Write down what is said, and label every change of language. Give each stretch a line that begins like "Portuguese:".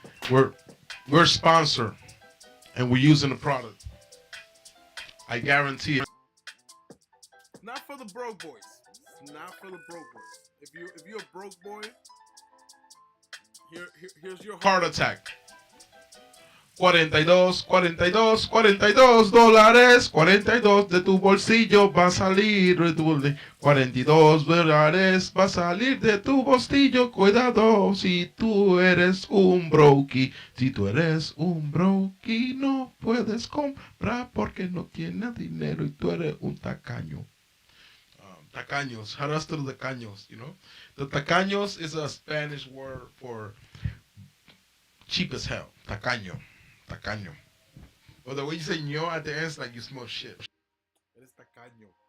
English: We're we're sponsored and we're using the product. I guarantee it. Not for the broke boys. It's not for the broke boys. If you're a broke boy, here's your heart attack.
Spanish: 42, 42, 42 dólares, 42 de tu bolsillo va a salir, 42 dólares va a salir de tu bolsillo, cuidado si tú eres un brokey, si tú eres un brokey no puedes comprar porque no tienes dinero y tú eres un tacaño.
English: Tacaños, how does the tacaños, you know? The tacaños is a Spanish word for cheap as hell, tacaño. Tacaño. Well, the way you say ño at the end is like you smell shit.
Spanish: Eres tacaño.